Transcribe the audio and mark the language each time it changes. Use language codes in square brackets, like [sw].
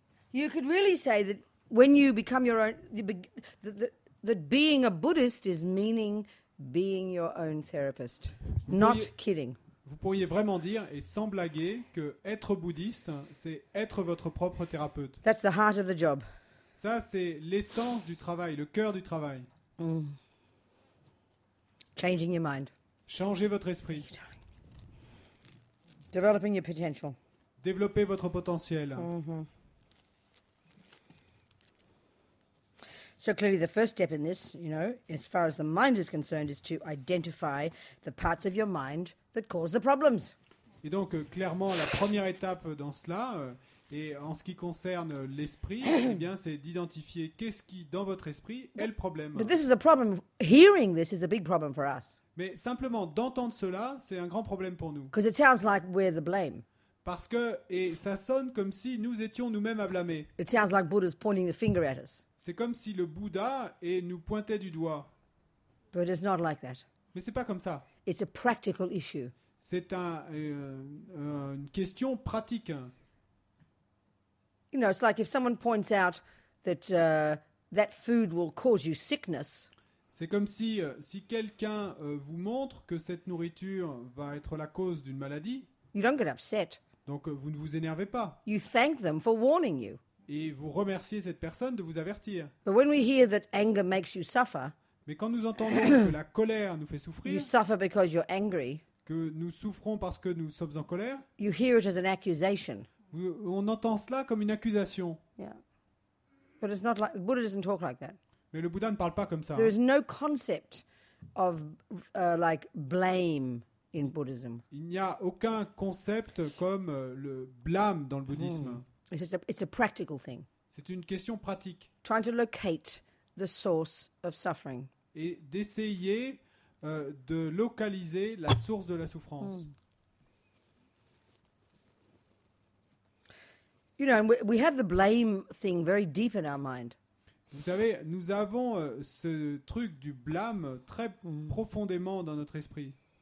[en] You could really say that when you become your own, that being a Buddhist is meaning being your own therapist. Not kidding. [fr] Vous pourriez vraiment dire, et sans blaguer, que être bouddhiste, c'est être votre propre thérapeute. [en] That's the heart of the job. [fr] Ça, c'est l'essence du travail, le cœur du travail. [en] Changing your mind. [fr] Changez votre esprit. [en] Developing your potential. [fr] Développez votre potentiel. [en] So clearly the first step in this, as far as the mind is concerned, is to identify the parts of your mind that cause the problems. [fr] Et donc, clairement, la première étape dans cela, et en ce qui concerne l'esprit, eh bien, c'est d'identifier qu'est-ce qui, dans votre esprit, est le problème. [en] But this is a problem. Hearing this is a big problem for us. [fr] Mais simplement, d'entendre cela, c'est un grand problème pour nous. [en] Because it sounds like we're the blame. [fr] Parce que, et ça sonne comme si nous étions nous-mêmes à blâmer. [en] It sounds like Buddha's pointing the finger at us. [fr] C'est comme si le Bouddha nous pointait du doigt. [en] But it's not like that. [fr] Mais c'est pas comme ça. [en] It's a practical issue. [fr] C'est une question pratique. [en] It's like if someone points out that that food will cause you sickness. [fr] C'est comme si quelqu'un vous montre que cette nourriture va être la cause d'une maladie. [en] You don't get upset. [fr] Donc vous ne vous énervez pas. [en] You thank them for warning you. [fr] Et vous remerciez cette personne de vous avertir. [en] But when we hear that anger makes you suffer, [fr] mais quand nous entendons que la colère nous fait souffrir, [en] you suffer because you're angry, [fr] que nous souffrons parce que nous sommes en colère, [en] you hear it as an accusation. [fr] On entend cela comme une accusation. [en] Yeah. But it's not like Buddha doesn't talk like that. [fr] Mais le Bouddha ne parle pas comme ça. [en] There is no concept of like blame in Buddhism. [fr] Il n'y a aucun concept comme le blâme dans le bouddhisme. [en] It's a practical thing. [fr] C'est une question pratique. [en] Trying to locate the source of suffering. [fr] Et d'essayer de localiser la source de la souffrance. [en] We have the blame thing very deep in our mind. [fr] Vous savez, nous avons ce truc du blâme très profondément dans notre esprit.